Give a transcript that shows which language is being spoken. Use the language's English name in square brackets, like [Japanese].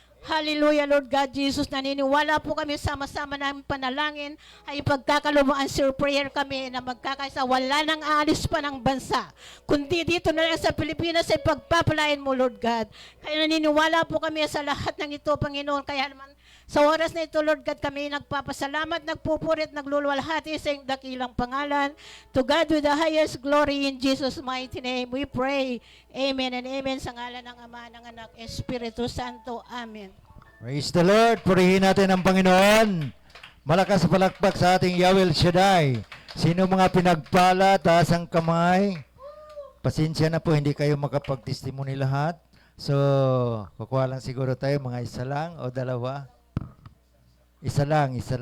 [Filipino] Hallelujah, Lord God Jesus. Naniniwala po kami sama-sama ng panalangin ay pagkakalumo [English] answer prayer [Filipino] kami na magkakaisa. Wala nang aalis pa ng bansa. Kundi dito na lang sa Pilipinas ay pagpapalain mo, Lord God. Kaya naniniwala po kami sa lahat ng ito, Panginoon. Kaya naman sa oras na ito, Lord God, kami nagpapasalamat, nagpupurit, nagluluwalhati sa iyong dakilang pangalan. [English] To God with the highest glory in Jesus' mighty name, we pray. Amen and amen. [Filipino] Sa ngalan ng Ama, ng Anak, Espiritu Santo. Amen. [English] Praise the Lord. [Filipino] Purihin natin ang Panginoon. Malakas palakpak sa ating Yahweh El Shaddai. Sino mga pinagpala, taas ang kamay. Pasensya na po, hindi kayo makapag-testimony lahat. So, kukuha lang siguro tayo, mga isa lang o dalawa. Isa lang.